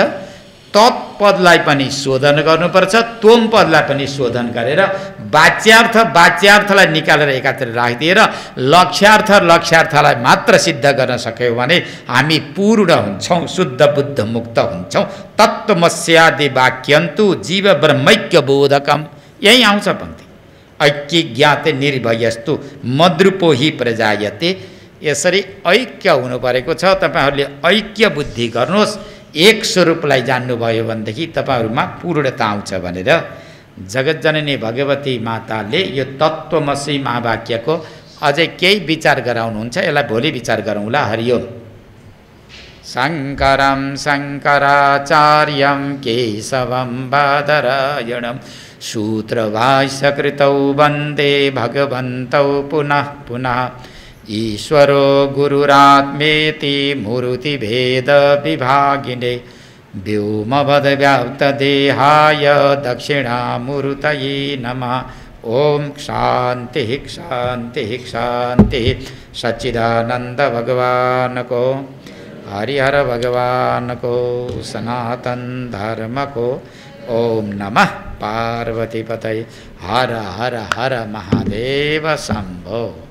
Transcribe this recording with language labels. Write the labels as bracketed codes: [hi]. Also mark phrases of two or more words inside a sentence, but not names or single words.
[ne] तत्पदलाई पनि शोधन गर्नुपर्छ, तोम पदलाई पनि शोधन गरेर वाच्यार्थलाई निकालेर एकातिर राखिदिएर लक्ष्यार्थलाई मात्र सिद्ध गर्न सक्यौँ भने हामी पूर्ण हुन्छौँ, शुद्ध बुद्ध मुक्त हुन्छौँ। [sa] तत्त्वमस्यादि वाक्यन्तु जीव ब्रह्मैक्य बोधकम, [ne] यही आउँछ पङ्क्ति। [sa] ऐक्य ज्ञाते निर्भयस्तु मद्रुपो हि प्रजायते। [ne] यसरी ऐक्य हुनु परेको छ। तपाईँहरूले ऐक्य बुद्धि गर्नुहोस्, एक स्वरूपलाई जान्नुभयो भनेदेखि तपाईँहरूमा पूर्णता आउँछ भनेर जगतजननी भगवती माताले यो तत्त्वमसि महावाक्यको अझै केही विचार गराउनुहुन्छ। यसलाई भोलि विचार गरौँला। हरिओम। [sa] शङ्करं शङ्कराचार्यं केशवं बादरायणं सूत्रभाष्यकृतौ वन्दे भगवन्तौ पुनः पुनः। ईश्वरो गुरुरात्मेति मूर्तिभेदविभागिने व्योमवद्व्याप्तदेहाय दक्षिणामूर्तये नमः। ओम शान्तिः शान्तिः शान्तिः। [ne] सच्चिदानंद भगवान को, हरिहर भगवान को, सनातन धर्म को। [sa] ओम नमः पार्वतीपतये। हर हर हर महादेव शंभो।